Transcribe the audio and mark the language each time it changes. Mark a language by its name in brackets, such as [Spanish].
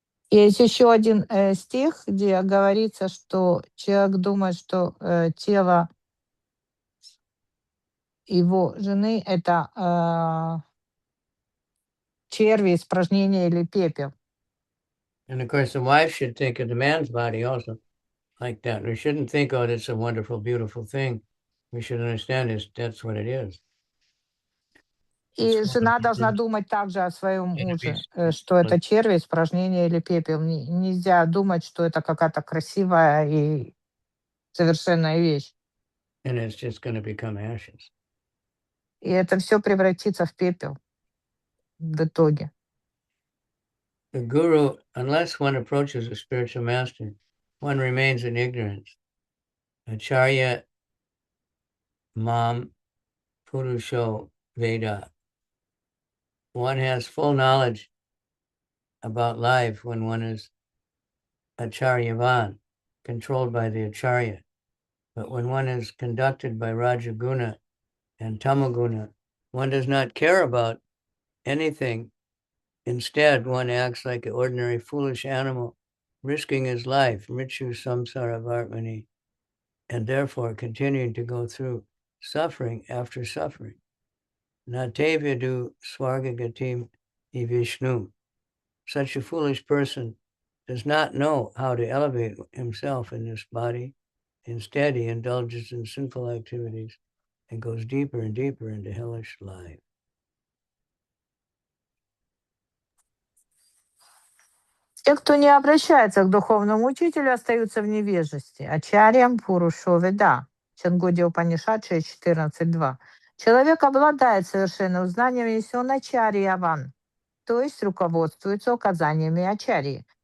[Russian] Есть еще один стих, где говорится, что человек думает, что тело его жены — это черви, испражнения или пепел. [English] And of course, the wife should think of the man's body also like that. We shouldn't think, oh, it's a wonderful, beautiful thing. We should understand that's what it is. [Russian] И жена должна думать также о своем муже, что это черви, испражнения или пепел. Нельзя думать, что это какая-то красивая и совершенная вещь. [English] And it's just going to become ashes. [Russian] И это все превратится в пепел в итоге. [English] The guru, unless one approaches a spiritual master, one remains in ignorance. Acharya Mam Purusho Veda. One has full knowledge about life when one is Acharyavan, controlled by the Acharya. But when one is conducted by Rajaguna and Tamaguna, one does not care about anything. Instead, one acts like an ordinary foolish animal, risking his life, Mritu Samsara Vartmani, and therefore continuing to go through suffering after suffering. Natevyadu Swargagatim Vishnu. Such a foolish person does not know how to elevate himself in this body. Instead, he indulges in sinful activities and goes deeper and deeper into hellish life. [Russian] Те, кто не обращается к духовному учителю, остаются в невежестве. Ачарьям Пурушо Веда. Чангуди Упанишад 6.14.2. Человек обладает совершенным знанием, если он ачарьяван, то есть руководствуется указаниями ачарьи.